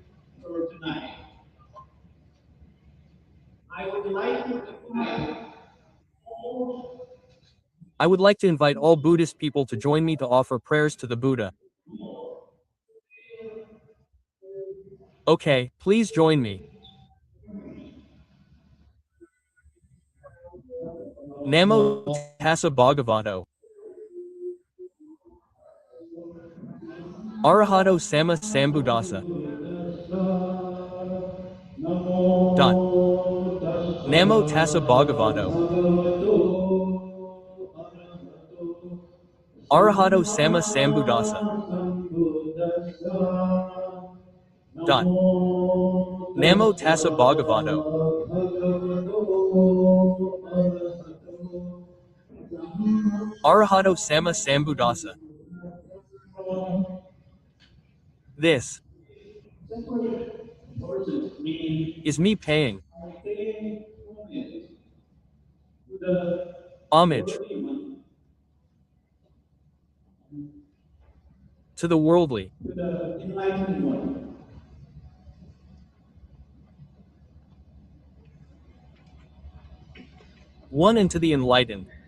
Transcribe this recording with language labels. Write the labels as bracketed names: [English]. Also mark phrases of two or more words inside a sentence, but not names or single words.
[English] I would like to invite all Buddhist people to join me to offer prayers to the Buddha. Okay, please join me. [Pali] Namo Tassa Bhagavato. Arahato Sama Sambuddhassa. Dot. Namo Tassa Bhagavato. Arahato Sama Sambuddhassa. Dot. Namo Tassa Bhagavato. Arahato Sama Sambuddhassa. [English] This is me paying homage to the worldly, one and to the enlightened.